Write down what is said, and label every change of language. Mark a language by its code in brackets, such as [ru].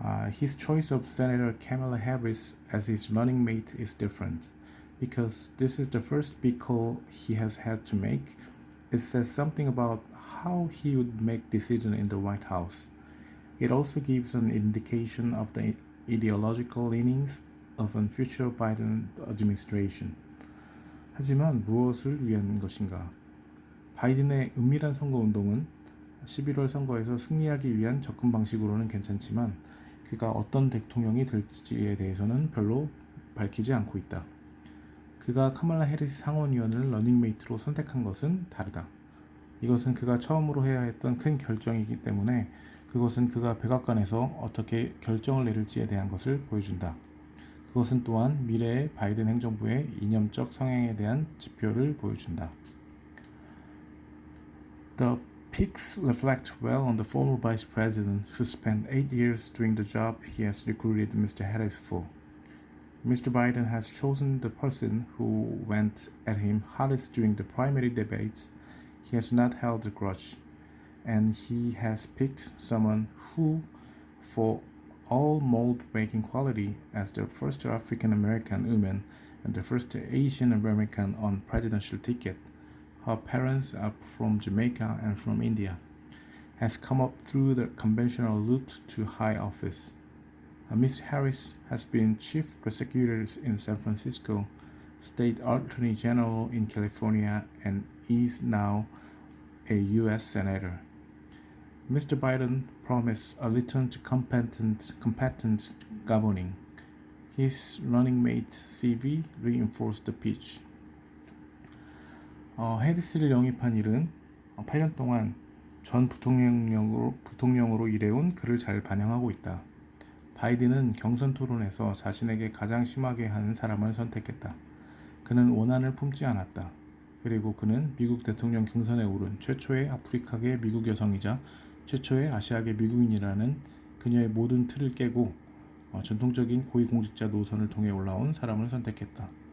[en] His choice of Senator Kamala Harris as his running mate is different, because this is the first big call he has had to make. It says something about how he would make decisions in the White House. It also gives an indication of the ideological leanings of a future Biden administration. [ko] 하지만 무엇을 위한 것인가? 바이든의 은밀한 선거운동은 11월 선거에서 승리하기 위한 접근 방식으로는 괜찮지만 그가 어떤 대통령이 될지에 대해서는 별로 밝히지 않고 있다. 그가 카말라 해리스 상원의원을 러닝메이트로 선택한 것은 다르다. 이것은 그가 처음으로 해야 했던 큰 결정이기 때문에 그것은 그가 백악관에서 어떻게 결정을 내릴지에 대한 것을 보여준다. 그것은 또한 미래의 바이든 행정부의 이념적 성향에 대한 지표를 보여준다. [en] The pics reflect well on the former vice president who spent 8 years doing the job he has recruited Mr. Harris for. Mr. Biden has chosen the person who went at him hardest during the primary debates. He has not held a grudge, and he has picked someone who, for all mold-breaking quality, as the first African American woman and the first Asian American on presidential ticket, her parents are from Jamaica and from India, has come up through the conventional route to high office. Ms. Harris has been chief prosecutor in San Francisco, state attorney general in California, and is now a U.S. senator. Mr. Biden promised a return to competent governing. His running mate CV reinforced the pitch. [ko] 해리스를 영입한 일은 8년 동안 전 부통령으로 일해온 그를 잘 반영하고 있다. 바이든은 경선 토론에서 자신에게 가장 심하게 하는 사람을 선택했다. 그는 원한을 품지 않았다. 그리고 그는 미국 대통령 경선에 오른 최초의 아프리카계 미국 여성이자 최초의 아시아계 미국인이라는 그녀의 모든 틀을 깨고 전통적인 고위공직자 노선을 통해 올라온 사람을 선택했다.